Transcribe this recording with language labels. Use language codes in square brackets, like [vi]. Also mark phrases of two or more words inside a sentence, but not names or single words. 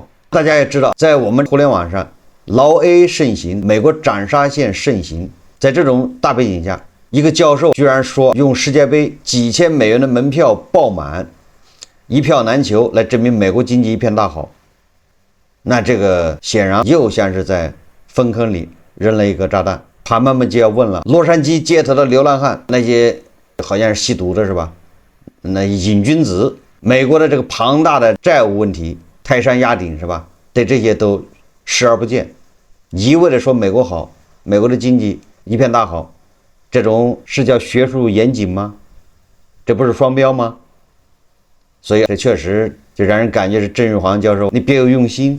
[zh] 大家也知道，在我們互聯網上，勞 A 盛行，美國斩殺線盛行。在這種大背景下，一個教授居然說用世界杯幾千美元的門票爆滿，一票難求來證明美國經濟一片大好。那這個顯然又像是在糞坑裡扔了一個炸彈。盘盘們就要問了，洛杉磯街頭的流浪漢，那些好像是吸毒的是吧？那瘾君子，美國的這個龐大的債務問題，泰山壓頂是吧？對這些都視而不見，一味的說美國好，美國的經濟一片大好，這種是叫學術嚴謹嗎？這不是雙標嗎？所以這確實就讓人感覺是鄭玉煌教授你別有用心。